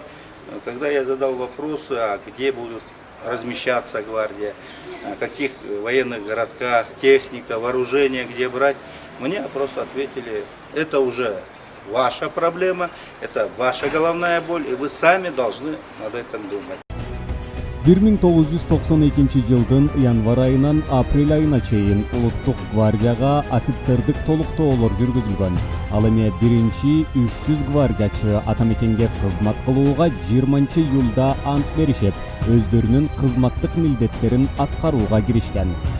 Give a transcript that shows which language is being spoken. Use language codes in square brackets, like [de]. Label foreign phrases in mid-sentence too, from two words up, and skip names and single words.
[ru] Когда я задал вопросы, а где будут размещаться гвардия, в каких военных городках, техника, вооружение, где брать, мне просто ответили: это уже ваша проблема, это ваша головная боль, и вы сами должны над этим думать. [ky] 1992 жылдын январь айынан апрель айына чейин улуттук гвардияга офицердик толуктоолор жүргүзүлгөн. Ал эми 300 гвардиячы атамекенге кызмат кылууга 20-июлда ант беришип, өздөрүнүн кызматтык милдеттерин аткарууга киришкен.